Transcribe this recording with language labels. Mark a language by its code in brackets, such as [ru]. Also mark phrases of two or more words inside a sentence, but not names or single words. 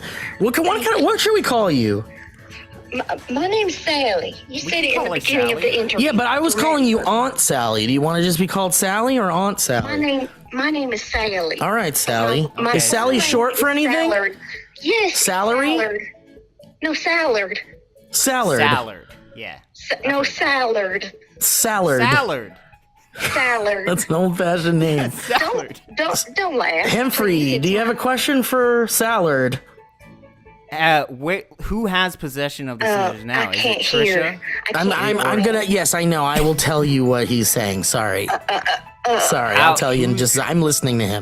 [en] What should we call you? My name's Sally. You said it in the beginning of the interview. Yeah, but I was calling you Aunt Sally. Do you want to just be called Sally or Aunt Sally? My name is Sally. All right, Sally. Is Sally short for anything? Sallard. Yes. Salary? Sallard. No, Sallard. Sallard. Sallard. Yeah. No, Sallard. Sallard. Sallard. Sallard. That's an old-fashioned name. Sallard. Don't laugh. Hemphrey, do you have a question for Sallard? Who has possession of the scissors now? I Is can't it Trisha? hear. I'm gonna. Yes, I know. I will tell you what he's saying. Sorry. Sorry. I'll tell you. I'm listening to him.